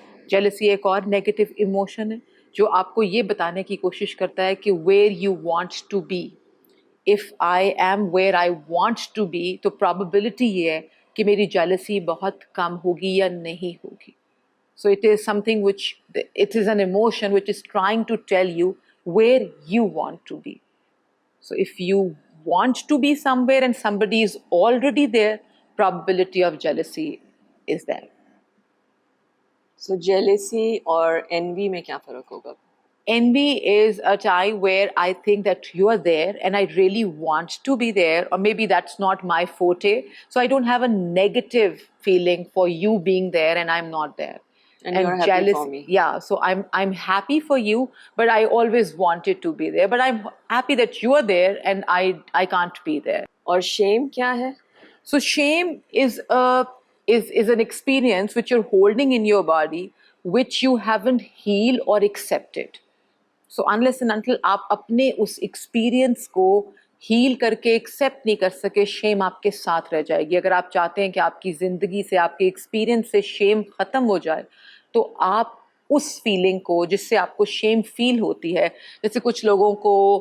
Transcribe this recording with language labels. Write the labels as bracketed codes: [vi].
[ur] Jealousy ایک اور negative emotion ہے جو آپ کو یہ بتانے کی کوشش کرتا ہے کہ [en] Where you want to be. If I am where I want to be [ur] تو پرابیبلٹی یہ ہے کہ میری جیلسی بہت کم ہوگی یا نہیں ہوگی. [en] So it is something which, it is an emotion which is trying to tell you where you want to be. So if you want to be somewhere and somebody is already there, probability of jealousy is there. [ur] So jealousy اور envy میں کیا فرق ہوگا؟ [en] Envy is a time where I think that you are there and I really want to be there, or maybe that's not my forte. So I don't have a negative feeling for you being there and I'm not there. And you're happy jealous, for me. yeah. So I'm happy for you, but I always wanted to be there. But I'm happy that you are there and I can't be there. [ur] اور shame کیا ہے؟ [en] So shame is an experience which you're holding in your body, which you haven't healed or accepted. So unless and until [ur] آپ اپنے اس experience کو heel کر کے accept نہیں کر سکے، شیم آپ کے ساتھ رہ جائے گی. اگر آپ چاہتے ہیں کہ آپ کی زندگی سے، آپ کے ایکسپیرئنس سے شیم ختم ہو جائے تو آپ اس فیلنگ کو، جس سے آپ کو شیم فیل ہوتی ہے، جیسے کچھ لوگوں کو